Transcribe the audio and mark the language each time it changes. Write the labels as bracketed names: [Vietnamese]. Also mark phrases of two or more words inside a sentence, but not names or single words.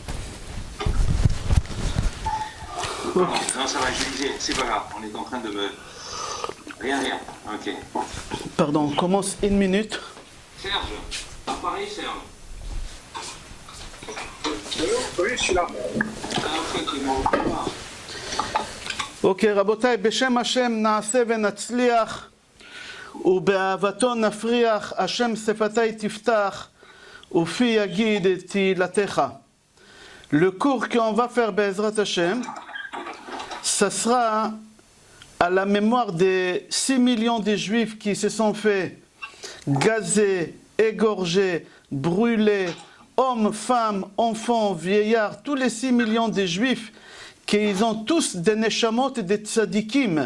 [French] Non, ça va, je disais, c'est pas grave, on est en train de me. Rien, ok. Pardon, on commence une minute. Serge, à Paris, Serge. Oui, je suis là. [Hebrew] אוקיי, רבותיי, בשם השם נעשה ונצליח ובאהבתו נפריח, השם שפתי תפתח ופי יגיד את תהילתך. [French] Le cours qu'on va faire [Hebrew] בעזרת השם, [French] ça sera à la mémoire des 6 millions de juifs qui se sont fait gazer, égorger, brûler, hommes, femmes, enfants, vieillards, tous les 6 millions de juifs, qu'ils ont tous des neshamot et des tzadikim.